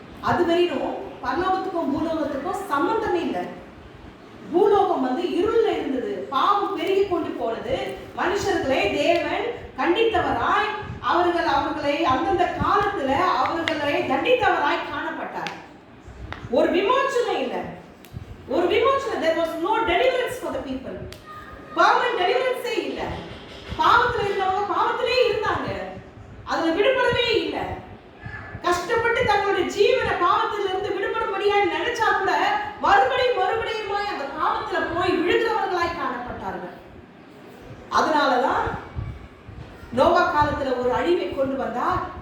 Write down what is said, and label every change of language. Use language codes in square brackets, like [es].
[ta] அதுவரையும் பரலோகத்துக்கும் பூலோகத்துக்கும் சம்பந்தமே இல்லை. பூலோகம் இருள்ல இருந்தது, பாவம் பெருகி கொண்டு போனது. மனுஷர்களை தேவன் கண்டித்தவராய் அவர்களை அந்தந்த காலத்துல அவர்களை தண்டித்தவராய் காணப்பட்டார். ஒரு விமோசனம் இல்லை, ஒரு விமோசனம். [en] there was no deliverance for the people. permanent deliverance [ta] இல்லை. பாவத்துல இருந்தவங்க பாவத்திலே இருந்தாங்க, அதுல விடுபடவே இல்லை. கஷ்டப்பட்டு தங்களுடைய ஜீவன பாவத்திலிருந்து விடுபடும்படியாய் நினைச்சா கூட மறுபடியும் அந்த பாவத்துல போய் விழுகிறவர்களாய் காணப்பட்டார்கள். அதனாலதான் நோவா காலத்துல ஒரு அழிவை கொண்டு வந்தார்.